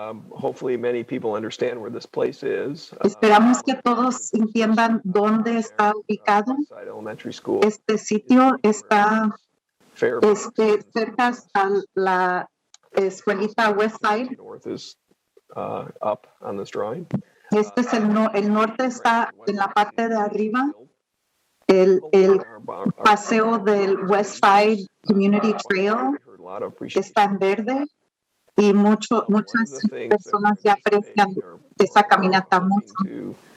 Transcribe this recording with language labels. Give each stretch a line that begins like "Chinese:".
English: hopefully many people understand where this place is.
Spanish: Esperamos que todos entiendan dónde está ubicado.
English: Westside Elementary School.
Spanish: Este sitio está
English: Fairbanks.
Spanish: cerca a la escuelita Westside.
English: North is up on this drawing.
Spanish: Este es el norte está en la parte de arriba. El paseo del Westside Community Trail está en verde y muchas personas ya aprecian esa caminata mucho.